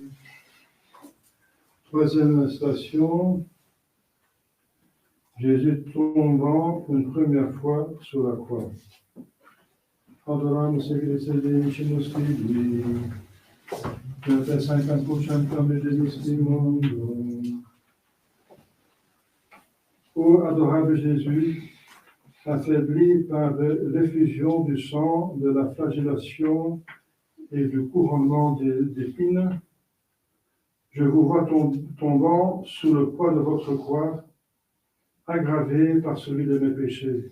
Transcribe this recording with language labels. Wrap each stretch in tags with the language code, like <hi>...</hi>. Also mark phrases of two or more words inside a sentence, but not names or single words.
<fr>Troisième station, Jésus tombant une première fois sur la croix.</fr> <la>Adoramus te Christe, benedicimus tibi, et per sancta crucem providenis mundum.</la> <fr>Ô adorable Jésus, affaibli par l'effusion du sang, de la flagellation et du couronnement d'épines, je vous vois tombant sous le poids de votre croix, aggravé par celui de mes péchés.</fr>